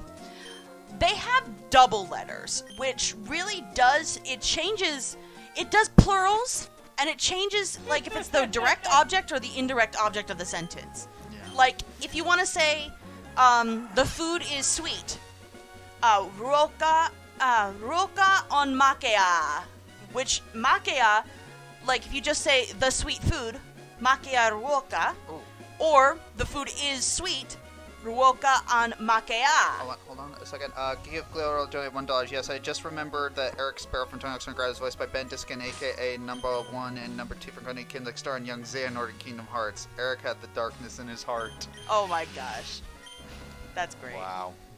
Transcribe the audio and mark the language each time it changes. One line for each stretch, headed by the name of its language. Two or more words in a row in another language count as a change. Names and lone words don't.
English: They have double letters, which really does... It changes... It does plurals, and it changes, like, if it's the direct object or the indirect object of the sentence. Yeah. Like, if you want to say, the food is sweet.
Finnish: Ruoka on makea.
English: Which, makea, like, if you just say, the sweet food,
Finnish: makea ruoka.
English: Ooh. Or, the food is sweet,
Finnish: ruoka on makea.
English: Hold on a second. Give Gloro donate $1. Yes, I just remembered that Eric Sparrow from Tony Hawk's Grad is voiced by Ben Diskin, aka number 1 and number 2 from Gunny Kinlick Star and Young Xehanort in Kingdom Hearts. Eric had the darkness in his heart. Oh my gosh. That's great. Wow.